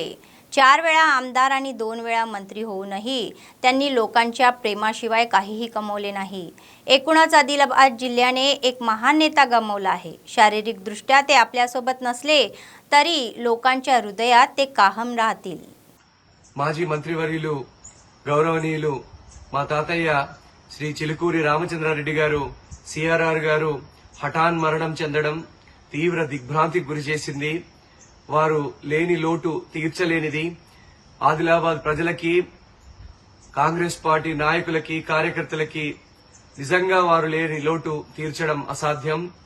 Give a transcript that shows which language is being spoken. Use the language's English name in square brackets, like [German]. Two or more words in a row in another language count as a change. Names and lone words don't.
[Marathi] 4 वेळा आमदार आणि 2 वेळा मंत्री होऊनही त्यांनी लोकांच्या प्रेमाशिवाय काहीही कमवले नाही। एकूणच आदिलाबाद जिल्ह्याने एक महान नेता गमावला आहे। शारीरिकदृष्ट्या ते आपल्यासोबत नसले तरी लोकांच्या हृदयात ते कायम राहतील। [Telugu] माजी मंत्रिवर्युలు గౌరవనీయులు మా తాతయ్య శ్రీ చిలుకూరి రామచంద్రారెడ్డి గారు సిఆర్ఆర్ గారు హఠాన్ మరణం చెందడం తీవ్ర దిగ్భ్రాంతికి గురి చేసింది। వారు లేని లోటు తీర్చలేనిది। ఆదిలాబాద్ ప్రజలకి, కాంగ్రెస్ పార్టీ నాయకులకి, కార్యకర్తలకి నిజంగా వారు లేని లోటు తీర్చడం అసాధ్యం।